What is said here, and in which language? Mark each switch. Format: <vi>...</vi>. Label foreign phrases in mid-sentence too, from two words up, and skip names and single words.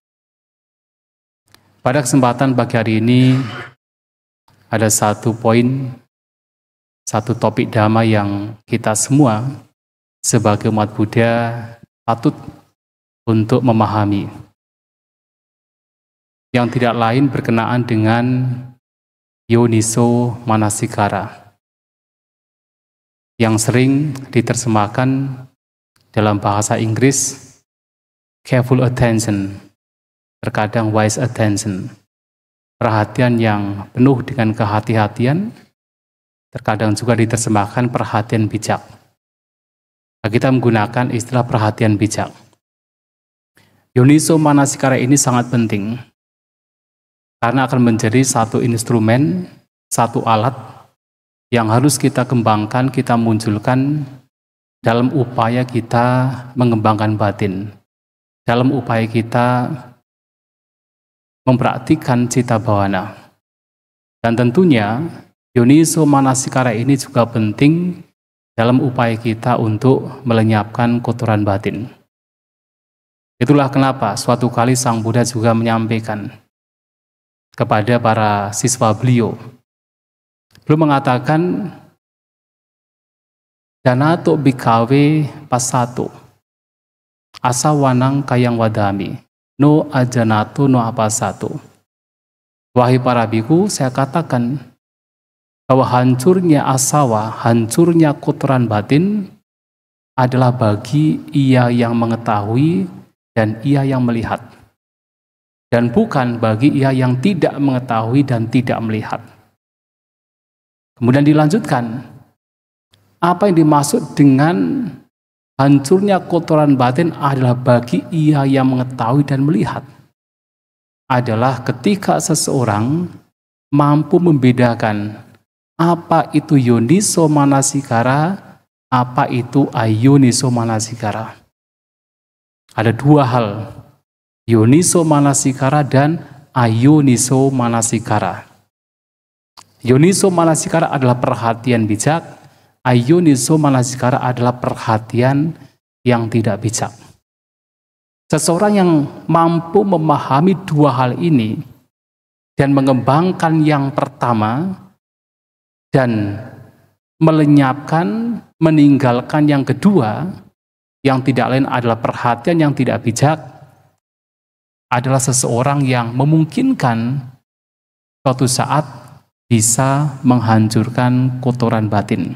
<id>Pada kesempatan pagi hari ini ada satu poin, satu topik Dhamma yang kita semua sebagai umat Buddha patut untuk memahami, yang tidak lain berkenaan dengan</id> <pi>yoniso manasikara,</pi> <id>yang sering diterjemahkan dalam bahasa Inggris</id> <en>careful attention,</en> <id>terkadang</id> <en>wise attention,</en> <id>perhatian yang penuh dengan kehati-hatian, terkadang juga diterjemahkan perhatian bijak. Nah, kita menggunakan istilah perhatian bijak.</id> <pi>Yoniso manasikara</pi> <id>ini sangat penting, karena akan menjadi satu instrumen, satu alat yang harus kita kembangkan, kita munculkan dalam upaya kita mengembangkan batin, dalam upaya kita mempraktikkan</id> <pi>cita bhavana.</pi> <id>Dan tentunya</id> <pi>yoniso manasikara</pi> <id>ini juga penting dalam upaya kita untuk melenyapkan kotoran batin. Itulah kenapa suatu kali Sang Buddha juga menyampaikan kepada para siswa beliau mengatakan,</id> <pi>Danato bhikkhave passato asawanang kayang wadami no ajanato no apassato.</pi> <id>Wahai para biku, saya katakan bahwa hancurnya asawa, hancurnya kotoran batin adalah bagi ia yang mengetahui dan ia yang melihat, dan bukan bagi ia yang tidak mengetahui dan tidak melihat. Kemudian dilanjutkan, apa yang dimaksud dengan hancurnya kotoran batin adalah bagi ia yang mengetahui dan melihat. adalah ketika seseorang mampu membedakan apa itu</id> <pi>yoniso manasikara,</pi> <id>apa itu</id> <pi>ayoniso manasikara.</pi> <id>Ada dua hal,</id> <pi>yoniso manasikara dan ayoniso manasikara. Yoniso manasikara</pi> <id>adalah perhatian bijak,</id> <pi>ayoniso manasikara</pi> <id>adalah perhatian yang tidak bijak. Seseorang yang mampu memahami dua hal ini dan mengembangkan yang pertama dan melenyapkan, meninggalkan yang kedua, yang tidak lain adalah perhatian yang tidak bijak, adalah seseorang yang memungkinkan suatu saat bisa menghancurkan kotoran batin.</id>